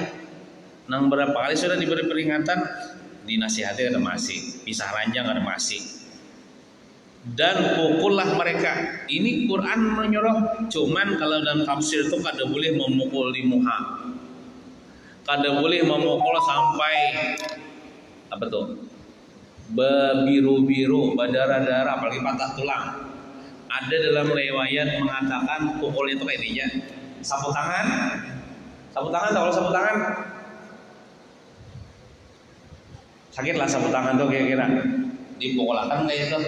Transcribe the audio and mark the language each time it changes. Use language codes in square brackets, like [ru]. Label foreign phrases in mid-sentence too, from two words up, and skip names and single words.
[bjn] Nang berapa kali sudah diberi peringatan, dinasihati ada masih, pisah ranjang ada masih. [id] Dan pukullah mereka. [bjn] Ini Quran menyuruh, cuman kalau dalam tafsir itu kada boleh memukul di muha. Kada boleh memukul sampai apa tuh? [id] Berbiru-biru, berdarah-darah, apalagi patah tulang. [bjn] Ada dalam riwayat mengatakan pukul itu kayak dia sapu tangan kalau sapu tangan sakit lah, sapu tangan tuh kira-kira dipukulakan kayak itu.